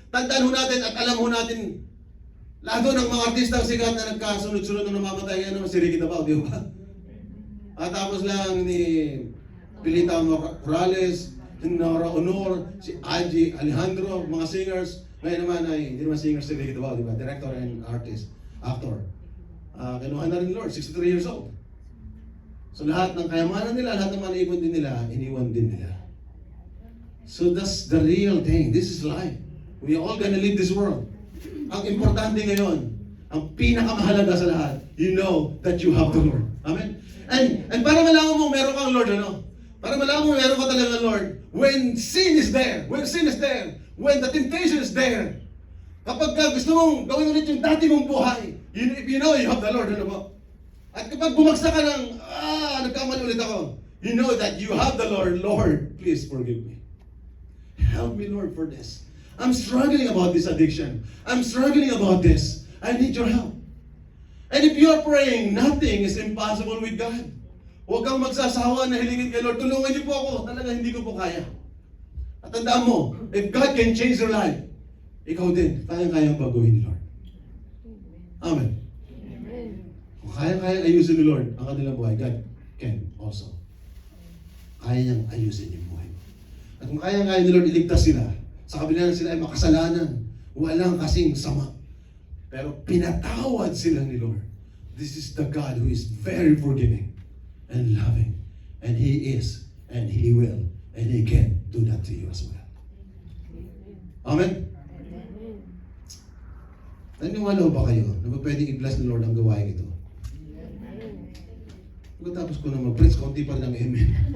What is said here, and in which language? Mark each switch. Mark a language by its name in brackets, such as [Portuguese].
[Filipino] Tandaan ho natin at alam ho natin, lahat ho ng mga artista sikat na nagkasunod-sunod na namamatay, ano, si Ricky Dabao, di ba? At tapos lang ni Pilita Morales, Nora Honor, si Angie Alejandro, mga singers. Ngayon naman ay, hindi naman singer si Ricky Dabao, di ba? [English] Director and artist, actor. [Filipino] Kinuha na rin ni Lord, 63 years old. So lahat ng kayamanan nila, lahat ng mga naipon din nila, iniwan din nila. [English] So that's the real thing. This is life. We are all gonna leave this world. [Filipino] Ang importante ngayon, ang pinakamahalaga sa lahat, [English] you know that you have the Lord. Amen? And [Filipino] para malaman mo meron kang Lord, ano? Para malaman mo meron ka talaga Lord, [English] when sin is there, when the temptation is there, [Filipino] kapag gusto mong gawin ulit yung dati mong buhay, [English] if you know you have the Lord, [Filipino] ano ba? At kapag bumagsak ka ng, nagkamali ulit ako, [English] you know that you have the Lord. Lord, please forgive me. Help me, Lord, for this. I'm struggling about this addiction. I'm struggling about this. I need your help. And if you're praying, nothing is impossible with God. [Filipino] Huwag kang magsasawa na hilingin kay Lord, tulungan niyo po ako. Talaga hindi ko po kaya. At tandaan mo, [English] if God can change your life, [Filipino] ikaw din, kayang-kayang baguhin ni Lord. Amen. Kung kaya-kayang ayusin ni Lord ang kanilang buhay, [English] God can also. [Filipino] Kaya niyang ayusin yung buhay. At kung kaya-kaya ni Lord iligtas sila, sa kabila na sila ay makasalanan, walang kasing sama. Pero pinatawad sila ni Lord. [English] This is the God who is very forgiving and loving. And He is, and He will, and He can do that to you as well. Amen? [Filipino] Naniwala ba kayo na pwedeng i-bless ni Lord ang gawain ito? Pagkatapos ko na mag-preach, konti pa rin ang amen.